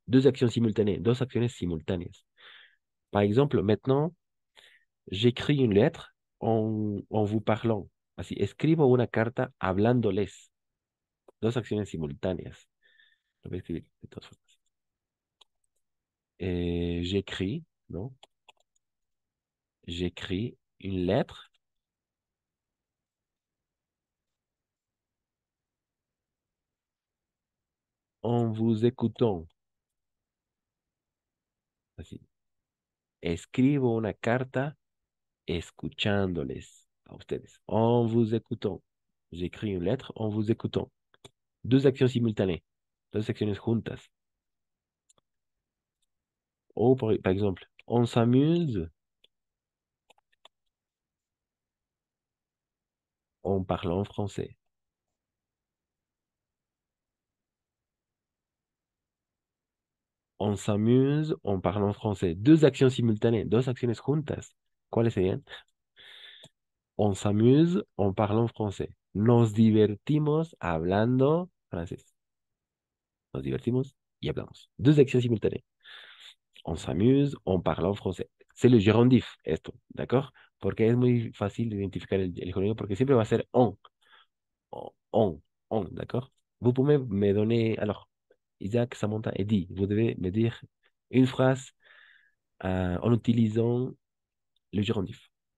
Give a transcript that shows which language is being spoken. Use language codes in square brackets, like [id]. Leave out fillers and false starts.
[fr] Deux actions simultanées, deux [es] acciones simultáneas. [fr] Par exemple, maintenant, j'écris une lettre en vous parlant. [es] Así, escribo una carta hablándoles. Dos acciones simultáneas. Lo voy a escribir de todas formas. [fr] J'écris, ¿no? J'écris une lettre en vous écoutant. [es] Así. Escribo una carta escuchándoles a ustedes. [fr] En vous écoutant. J'écris une lettre en vous écoutant. Deux actions simultanées. [es] Dos acciones juntas. [fr] O par exemple, on s'amuse en parlant français. On s'amuse en parlant français. Deux actions simultanées, [es] dos acciones juntas. ¿Cuáles serían? [fr] On s'amuse en parlant français. [es] Nos divertimos hablando francés. Nos divertimos y hablamos. [fr] Deux actions simultanées. On s'amuse en parlant français. C'est le gérondif, esto, ¿d'accord? [es] Porque es muy fácil de identificar el género porque siempre va a ser on, on, ¿d'accord? [fr] Vous pouvez me donner, alors, Isaac, Samantha, Eddie, vous devez me dire une phrase en utilisant le gérondif.